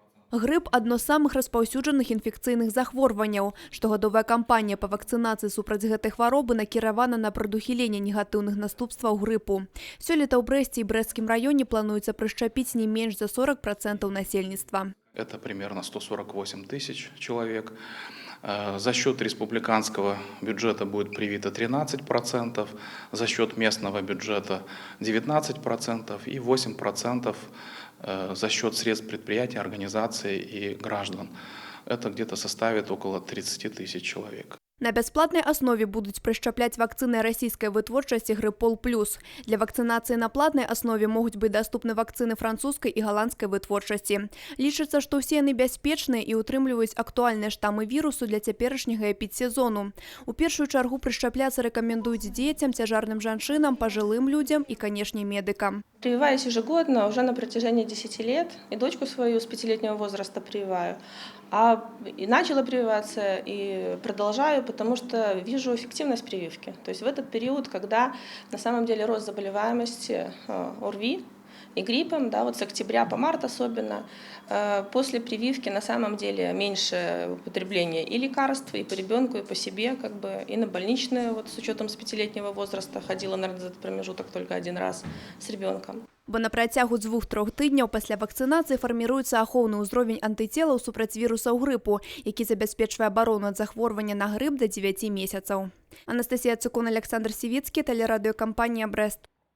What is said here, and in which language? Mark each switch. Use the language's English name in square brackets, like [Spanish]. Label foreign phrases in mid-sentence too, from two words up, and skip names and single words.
[Belarusian] Грып – одно з самых распаўсюджаных інфекцыйных захворванняў. Штогадовая кампанія па вакцынацыі супраць гэтай хваробы накіравана на прадухіленне негатыўных наступстваў грыпу. Сёлета ў Брэсце і Брэсцкім раёне плануецца прышчапіць не менш за 40% насельніцтва. [Russian] Это примерно 148 тысяч человек. За счет республиканского бюджета будет привито 13%, за счет местного бюджета 19% и 8% за счет средств предприятий, организаций и граждан. Это где-то составит около 30 тысяч человек. [Belarusian] На бясплатнай аснове будуць прышчапляць вакцыны расійскай вытворчасці «Гриппол Плюс». Для вакцынацыі на платнай аснове могуць быць даступны вакцыны французскай і галандскай вытворчасці. Лічыцца, што ўсе яны бяспечныя і ўтрымліваюць актуальныя штамы вірусу для цяперашняга эпідсезону. У першую чаргу прышчапляцца рэкамендуюць дзецям, цяжарным жанчынам, пажылым людзям і, канешне, медыкам. [Russian] Прививаюсь ежегодно уже на протяжении 10 лет. И дочку свою с 5-летнего возраста прививаю. И начала прививаться, и продолжаю, потому что вижу эффективность прививки. То есть в этот период, когда на самом деле рост заболеваемости ОРВИ и гриппом, да, вот с октября по март особенно, после прививки на самом деле меньше употребления и лекарств, и по ребенку, и по себе, как бы, и на больничные, вот с учетом с 5-летнего возраста, ходила, наверное, за этот промежуток только один раз с ребенком. [Belarusian] Бо на працягу 2-3 тыдняў пасля вакцынацыі фарміруецца ахоўны ўзровень антыцелаў супраць вірусаў грыпу, які забяспечвае абарону ад захворвання на грып да 9 месяцаў. Анастасія Цукун, Александр Сівіцкі, тэлерадыёкампанія «Брэст».